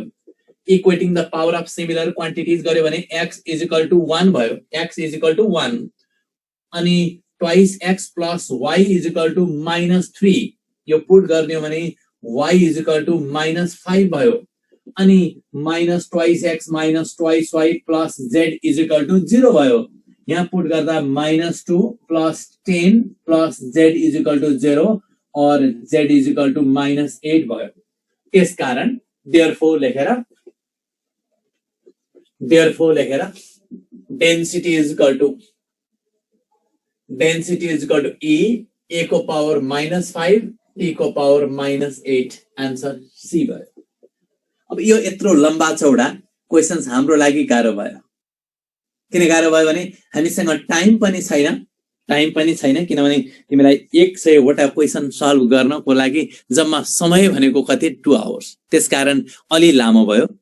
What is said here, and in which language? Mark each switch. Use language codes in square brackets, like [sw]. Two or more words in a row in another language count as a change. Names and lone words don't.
[en] equating the power of similar quantities [ne] गर्यो भने [en] x is equal to 1 भयो, x is equal to 1 अनि twice x plus y is equal to minus 3 [ne] यो पुट गर्ने हो भने [en] y is equal to minus 5 [ne] भयो अनि [en] minus twice x minus twice y plus z is equal to 0 भयो। [ne] यहाँ पुट गर्दा [en] minus 2 plus 10 plus z is equal to 0 और z is equal to minus 8 भयो। [ne] त्यस कारण [en] देयरफोर लेखेर density is equal to e a को power minus 5 t को power minus 8 answer C भयो। [ne] अब यो यत्रो [hi] लम्बा चौडा [ne] क्वेशन्स हाम्रो लागि गाह्रो भयो। किन गाह्रो भयो भने हामीसँग टाइम पनि छैन किनभने तिमीलाई 100 वटा [en] question solve [ne] गर्नको लागि जम्मा समय भनेको कति 2 आवर्स, त्यसकारण अलि लामो भयो।